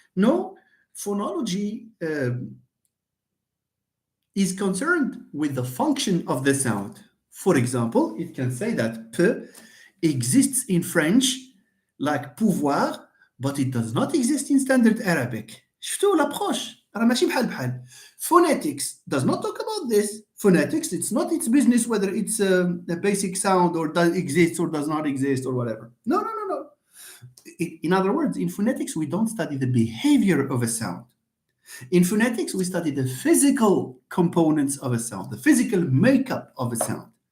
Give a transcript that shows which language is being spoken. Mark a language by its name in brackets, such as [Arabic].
[English] No, phonology is concerned with the function of the sound. For example, it can say that P exists in French like pouvoir, but it does not exist in standard Arabic. [Arabic] شفتوا l'approche راه ماشي بحال بحال. [English] Phonetics does not talk about this. Phonetics, it's not its business whether it's a basic sound or does exist or does not exist or whatever. No. In other words, in phonetics, we don't study the behavior of a sound. In phonetics, we study the physical components of a sound, the physical makeup of a sound.